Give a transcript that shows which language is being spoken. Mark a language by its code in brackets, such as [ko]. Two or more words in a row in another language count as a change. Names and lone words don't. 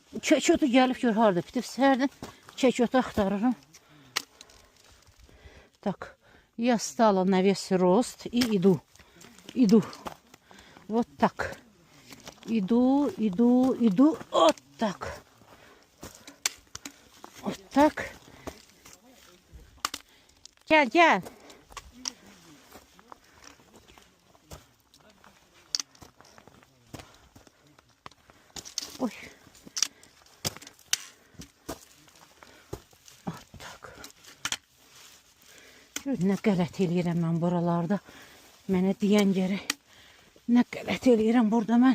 [az] Keçotu gəlib gör harda bitib. Səhərdən keçotu axtarırım. [ru] Так, я стала на весь рост и иду. Иду. Вот так. Иду. Вот так. Вот так. [az] Gel. Ой. [ru] Вот tak. [az] Nə qələt eləyirəm mən buralarda. Mənə deyən gərək. Nə qələt eləyirəm burada mən.